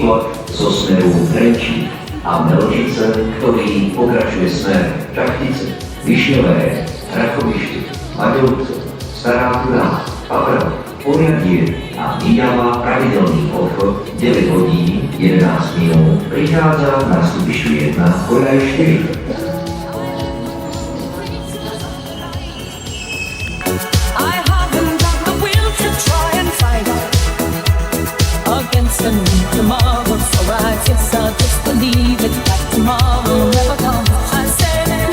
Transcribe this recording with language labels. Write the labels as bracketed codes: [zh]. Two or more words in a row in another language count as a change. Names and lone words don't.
[sk] zo smeru Trenčín a Melžice, ktorý pokračuje smer Čachtice, Višňové, Rakovište, Maďovce, Stará Turá, Paprava, Poriadie a vydáva pravidelný odchod 9 hodín 11 minút. Prichádza na stupišťu 1 koľaj 4. [en] Tomorrow, so I guess I'll just believe it. That tomorrow never comes. I said